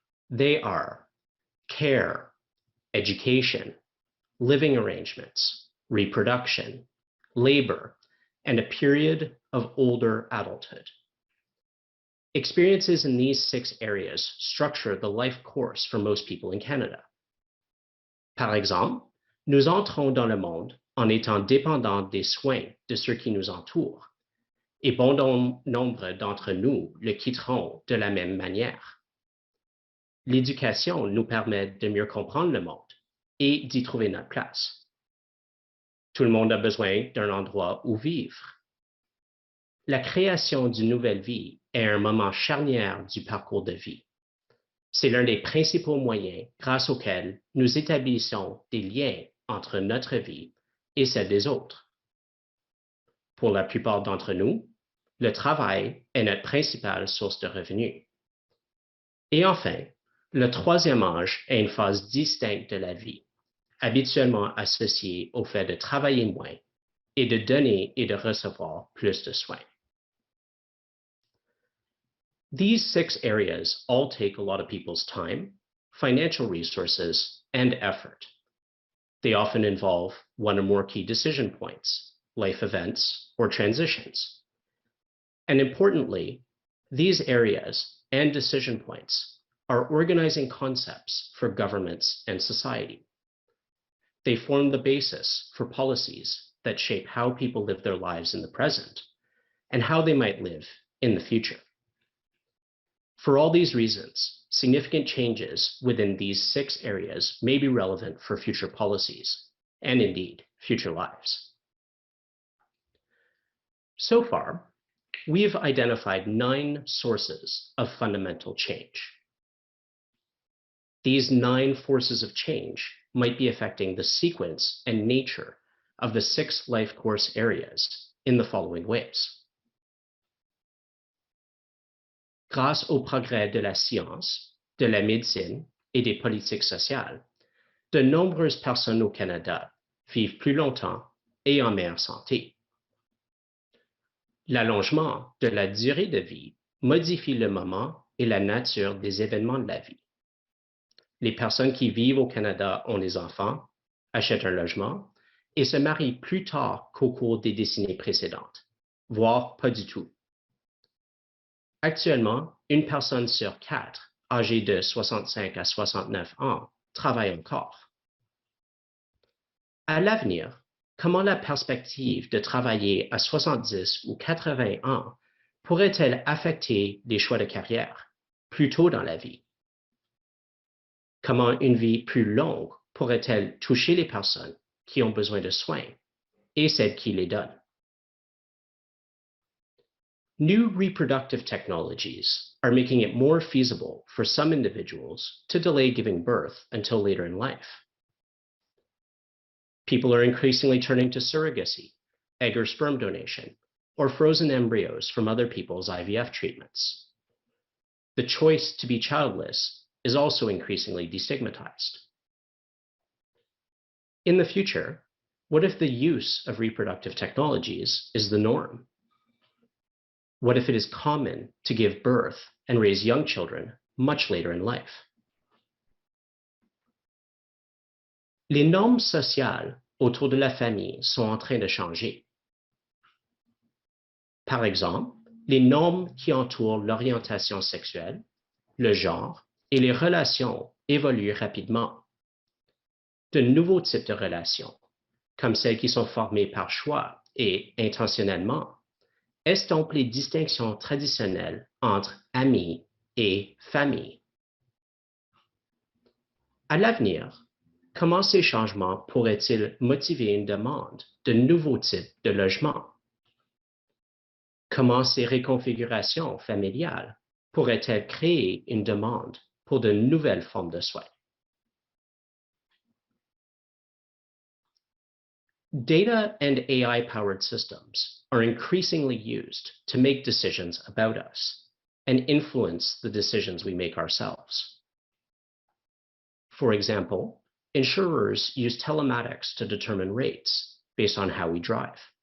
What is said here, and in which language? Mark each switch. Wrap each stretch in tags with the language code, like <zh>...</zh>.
<en>They are care, education, living arrangements, reproduction, labor, and a period of older adulthood. Experiences in these 6 areas structure the life course for most people in Canada.</en> <fr>Par exemple, nous entrons dans le monde en étant dépendants des soins de ceux qui nous entourent, et bon nombre d'entre nous le quitteront de la même manière. L'éducation nous permet de mieux comprendre le monde et d'y trouver notre place. Tout le monde a besoin d'un endroit où vivre. La création d'une nouvelle vie est un moment charnière du parcours de vie. C'est l'un des principaux moyens grâce auxquels nous établissons des liens entre notre vie et celle des autres. Pour la plupart d'entre nous, le travail est notre principale source de revenus. Et enfin, le 3e âge est une phase distincte de la vie, habituellement associée au fait de travailler moins et de donner et de recevoir plus de soins.</fr> <en>These 6 areas all take a lot of people's time, financial resources, and effort. They often involve one or more key decision points, life events, or transitions. And importantly, these areas and decision points are organizing concepts for governments and society. They form the basis for policies that shape how people live their lives in the present and how they might live in the future. For all these reasons, significant changes within these 6 areas may be relevant for future policies and indeed future lives. So far, we have identified 9 sources of fundamental change. These 9 forces of change might be affecting the sequence and nature of the 6 life course areas in the following ways.</en> <fr>Grâce au progrès de la science, de la médecine et des politiques sociales, de nombreuses personnes au Canada vivent plus longtemps et en meilleure santé. L'allongement de la durée de vie modifie le moment et la nature des événements de la vie. Les personnes qui vivent au Canada ont des enfants, achètent un logement et se marient plus tard qu'au cours des décennies précédentes, voire pas du tout. Actuellement, une personne sur 4, âgée de 65 à 69 ans, travaille encore. À l'avenir, comment la perspective de travailler à 70 ou 80 ans pourrait-elle affecter les choix de carrière plus tôt dans la vie? Comment une vie plus longue pourrait-elle toucher les personnes qui ont besoin de soins et celles qui les donnent?</fr> <en>New reproductive technologies are making it more feasible for some individuals to delay giving birth until later in life. People are increasingly turning to surrogacy, egg or sperm donation, or frozen embryos from other people's IVF treatments. The choice to be childless is also increasingly destigmatized. In the future, what if the use of reproductive technologies is the norm? What if it is common to give birth and raise young children much later in life?</en> <fr>Les normes sociales autour de la famille sont en train de changer. Par exemple, les normes qui entourent l'orientation sexuelle, le genre et les relations évoluent rapidement. De nouveaux types de relations, comme celles qui sont formées par choix et intentionnellement, estompent les distinctions traditionnelles entre amis et famille. À l'avenir, comment ces changements pourraient-ils motiver une demande de nouveaux types de logements? Comment ces reconfigurations familiales pourraient-elles créer une demande pour de nouvelles formes de soins?</fr> <en>Data and AI-powered systems are increasingly used to make decisions about us and influence the decisions we make ourselves. For example, insurers use telematics to determine rates based on how we drive.</en>